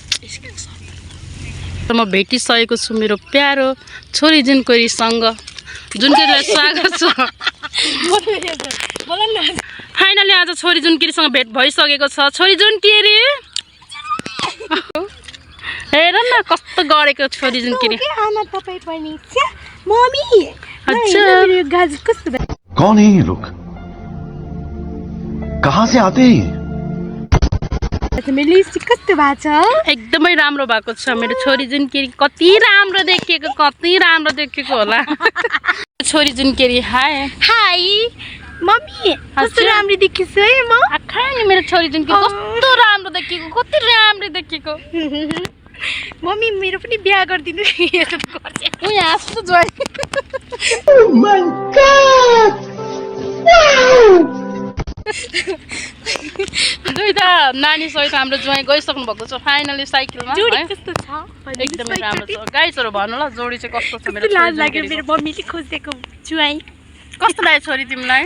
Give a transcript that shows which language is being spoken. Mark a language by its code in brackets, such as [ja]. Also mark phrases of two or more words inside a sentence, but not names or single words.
[ne] म भेटिसकेको छु मेरो प्यारो छोरी जुनकोरीसँग जुनकोरीलाई स्वागत छ फाइनली आज छोरी जुनकोरीसँग भेट भइसकेको छ छोरी जुनकोरी हेर न कस्तो गरेको छोरी जुनकोरी आमा तपाईँ पनि मम्मी अच्छा [hi] कौन है ये लोग कहाँ से आते हैं [ne] कस्तो भएको छ एकदमै राम्रो भएको छ मेरो छोरी जुनकोरी कति राम्रो देखेको होला छोरी जुनकोरी हाय हाई मम्मी कस्तो राम्रो देखिस् है म आखै नि मेरो छोरी जुनकोरी कस्तो राम्रो देखेको मम्मी मेरो पनि बिहा गरिदिनु उ यहाँ आस्तो जोइ [en] Oh my god [ne] दुईटा नानी सहित हाम्रो ज्वाइँ गइसक्नु भएको छ फाइनली साइकलमा जोडी कस्तो छ एकदमै राम्रो छ गाइसहरु भन्नु ल जोडी चाहिँ कस्तो छ मेरो लाज लाग्यो मेरो मम्मीले खोजेको ज्वाइँ कस्तो लाग्यो छोरी तिमीलाई